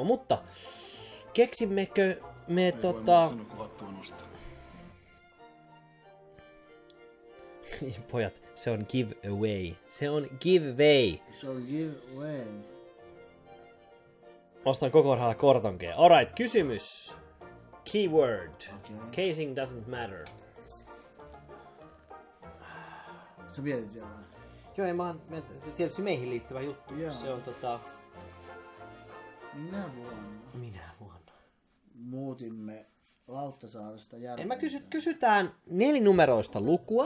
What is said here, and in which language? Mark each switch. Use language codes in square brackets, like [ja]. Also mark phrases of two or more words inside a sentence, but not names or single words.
[fi] Mutta keksimmekö me Ei voi muuta sanoa kuin hattua nostaa. Pojat, se on giveaway. Se on giveaway. Se on giveaway. Ostan koko rahalla kortonkeen. Alright, kysymys. [en] Keyword. Okay. Casing doesn't matter. [fi] Sä mietit vielä. Joo, se tietysti meihin liittyvä juttu. Joo. Se on Minä vuonna Minä vuonna? muutimme Lauttasaaresta En mä Järvenpäähän. kysytään nelinumeroista lukua,